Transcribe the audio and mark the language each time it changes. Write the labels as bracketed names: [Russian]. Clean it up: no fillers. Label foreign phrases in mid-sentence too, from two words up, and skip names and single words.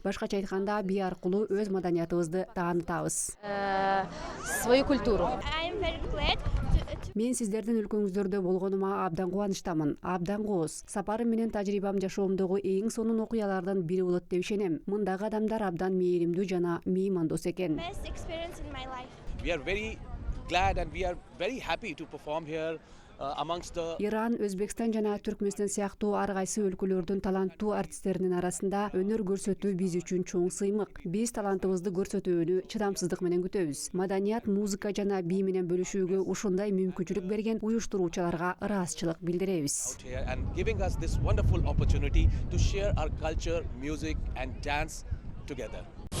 [Kyrgyz] Башкача айтканда, бий аркылуу өз маданиятыбызды таанытабыз. [Russian] Свою культуру. [Kyrgyz] Мен сиздердин өлкөңүздөрдө болгонума абдан кубанычтамын. Абдан кооз. Сапарым менен тажрыйбам жашоомдогу эң сонун окуялардын бири болот деп ишенем. Мындагы адамдар абдан мээримдүү жана меймандос экен. [English] We are very glad and we are very happy to perform here. [Kyrgyz] Иран, Өзбекстан жана Түркмөнстан сыяктуу ар кайсы өлкөлөрдүн таланттуу артисттеринин арасында өнөр көрсөтүү биз үчүн чоң сыймык. Биз талантыбызды көрсөтүүнү чыдамсыздык менен күтөбүз. Маданият, музыка жана бий менен бөлүшүүгө ушундай мүмкүнчүлүк берген уюштуруучуларга ыраазычылык билдиребиз. [English] And giving us this wonderful opportunity to share our culture, music and dance together.